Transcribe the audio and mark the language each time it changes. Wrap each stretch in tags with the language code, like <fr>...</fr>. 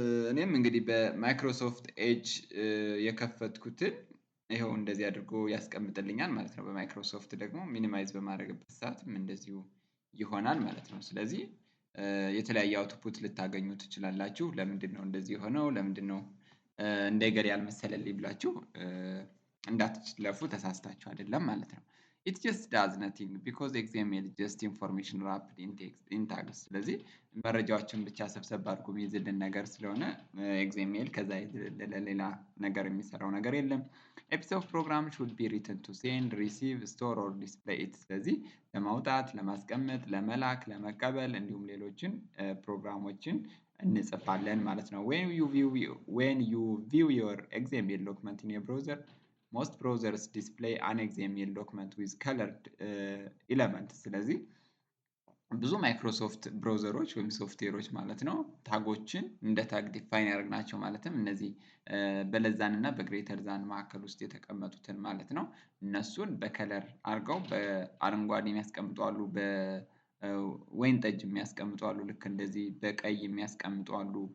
<am>እኔም እንግዲህ በማይክሮሶፍት ኤጅ የከፈትኩትን ይሄው እንደዚህ አድርጎ ያስቀምጥልኛል ማለት ነው። በማይክሮሶፍት ደግሞ ሚኒማይዝ በማድረግበት ሰዓትም እንደዚሁ ይሆናል ማለት ነው። ስለዚህ የተለያየ አውትፑት ልታገኙ ትችላላችሁ። ለምንድነው እንደዚህ የሆነው? ለምንድነው እንደገር ያልመሰለልኝ ብላችሁ እንዳትለፉ ተሳስታችሁ አይደለም ማለት ነው።</am> <en>it just does nothing because XML just information wrapped in tags።</en> <am>ስለዚህ መረጃዎችን ብቻ ሰብሰብ አድርጎ የሚይዝልን ነገር ስለሆነ XML ከዛ ሌላ ነገር የሚሰራው ነገር የለም።</am> <en>a piece of program should be written to send, receive, store or display it።</en> <am>ስለዚህ ለማውጣት፣ ለማስቀመጥ፣ ለመላክ፣ ለመቀበል እንዲሁም ሌሎችን ፕሮግራሞችን እንጽፋለን ማለት ነው።</am> <en>when you view your XML document in a browser, most browsers display an XML document with colored elements። ስለዚህ</en> <am>ብዙ ማይክሮሶፍት ብራውዘሮች ወይም ሶፍትዌሮች ማለት ነው ታጎችን እንደ ታግ ዲፋይን ያደርግናቸው ማለትም እነዚህ በለዛን እና በግሬተር ዛን መካከል ውስጥ የተቀመጡትን ማለት ነው እነሱን በከለር አድርገው በአረንጓዴ የሚያስቀምጡ አሉ፣ በወይን ጠጅ የሚያስቀምጡ አሉ፣ ልክ እንደዚህ በቀይ የሚያስቀምጡ አሉ።</am>